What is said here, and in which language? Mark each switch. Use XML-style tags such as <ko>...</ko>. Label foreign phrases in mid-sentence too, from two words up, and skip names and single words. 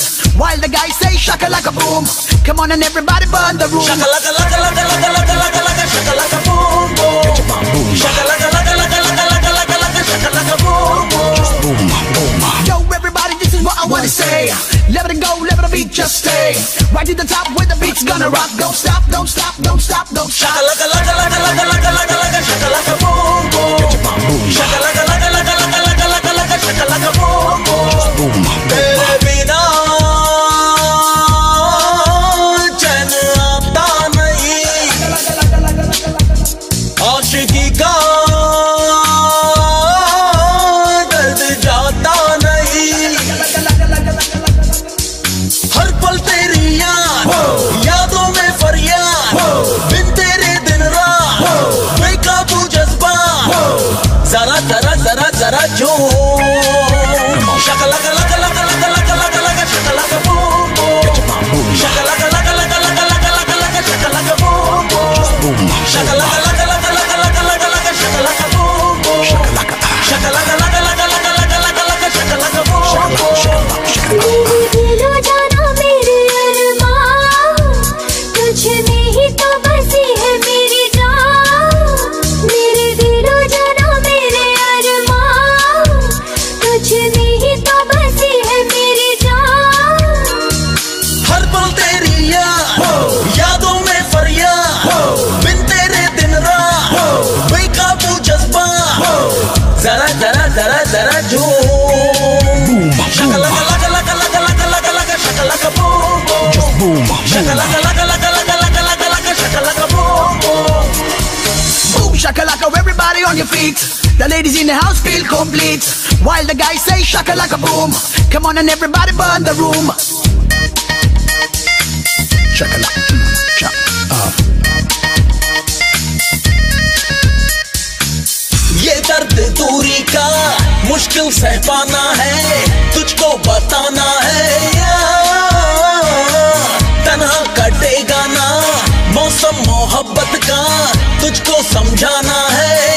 <en>While the guys say shakalaka boom. Come on and everybody burn the room. Shakalaka laka laka laka laka laka laka shakalaka boom boom. Get your bomb boom. Shakalaka laka laka laka laka laka laka shakalaka boom boom. Just boom, boom. Yo, everybody, this is what I wanna say. Let it go, let the beat just stay. Right to the top where the beat's gonna rock. Don't stop, don't stop, don't stop, don't stop. Shakalaka laka laka laka laka laka laka shakalaka boom boom. Get your bomb boom. Shakalaka laka laka laka laka laka laka shakalaka boom boom. Just boom, boom.</en> <hi>तेरे बिना चैन आता नहीं आशिकी का दर्द जाता नहीं हर पल तेरी यादों में फरियाद बिन तेरे दिन रात बेकाबू जज्बा जरा जरा जरा जरा जो</hi> <en>shakalaka laka laka laka laka laka laka shakalaka boom boom. Get your bomb boom. Shakalaka laka laka laka laka laka laka shakalaka boom boom. Just boom, boom. Shakalaka laka laka laka laka laka laka shakalaka boom boom. Shakalaka. Shakalaka laka laka laka laka laka laka shakalaka boom boom. Shakalaka.</en> <hi>दिलो जाना मेरे अरमान तुझ में ही तो बसी है मेरी जान मेरे दिलो जाना मेरे अरमान तुझ में ही तो बसी है मेरी जान हर पल तेरी यादों में फरियाद बिन तेरे दिन रात बेकाबू जज्बा जरा जरा जरा जरा जो</hi> <en>shakalaka laka laka laka laka laka laka shakalaka boom boom. Just boom, boom. Shakalaka laka laka laka laka laka laka shakalaka boom boom. Boom shakalaka, everybody on your feet. The ladies in the house feel complete. While the guys say shakalaka boom. Come on and everybody burn the room. Shakalaka.</en> <hi>ये दर्द दूरी का मुश्किल सह पाना है तुझको बताना है तन्हा कटेगा ना मौसम मोहब्बत का तुझको समझाना है</hi>